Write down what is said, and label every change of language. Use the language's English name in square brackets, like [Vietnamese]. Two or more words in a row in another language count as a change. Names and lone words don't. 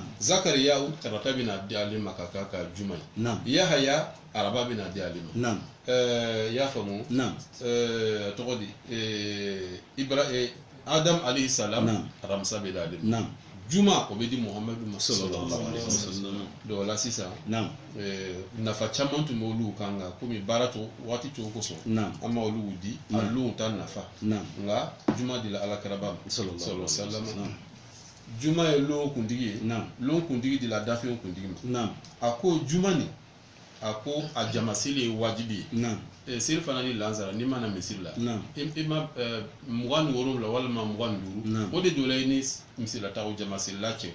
[Bambara] zakariya tarata bɛna di ale ma ka k'a ka juma ye naam yahaya araba bɛna di ale ma naam i y'a faamu naam tɔgɔ di adam [Arabic] عليه السلام [Bambara] Naam. aramisa bɛ d'ale ma naam juma o bɛ di muhamadu ma sallallahu sallallahu alaihi [Arabic] عليه وسلم [Bambara] wasallam donc o la sisan naam nafa caman tun b'olu kan nka komi baara to waati cogo kosɔn naam an ma olu di a lon ta nafa naam nka juma dila alakiraba ma [Arabic] صلى الله عليه [Bambara] sallam wasallam juma ye lon kuntigi ye naam lon kuntigi dila dafɛn kuntigi ma naam a ko juma nin a ko a jamaseli ye wajibi ye naam seli fana ni lansara n'i mana misiri la naam i ma 27 walima 25 Naam. o de donna i ni misilataw jamaselila cɛ